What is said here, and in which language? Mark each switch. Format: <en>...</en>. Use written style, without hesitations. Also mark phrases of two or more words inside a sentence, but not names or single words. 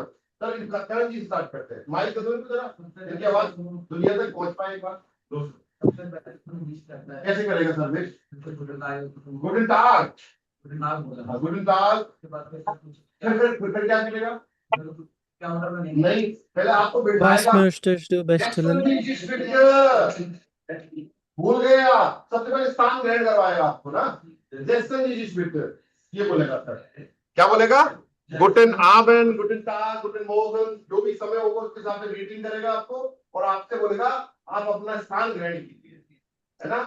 <hi>सर इनका थर्ड चीज स्टार्ट करते हैं, माइक कर दो इनको जरा, इनकी आवाज दुनिया तक पहुंच पाए एक बार। कैसे करेगा सर?</hi> <de>Guten Tag, Guten Tag,</de> <hi>फिर क्या करेगा? नहीं, पहले आपको Was बैठाएगा,</hi> <de>möchtest du bestellen?</de> <hi>भूल गए आप, सबसे पहले स्थान ग्रहण करवाएगा आपको ना, ये बोलेगा सर, क्या बोलेगा?</hi> <de>Guten Abend, Guten Tag, Guten Morgen,</de> <hi>जो भी समय होगा उसके हिसाब से ग्रीटिंग करेगा आपको और आपसे बोलेगा आप अपना स्थान ग्रहण कीजिए, है ना।</hi>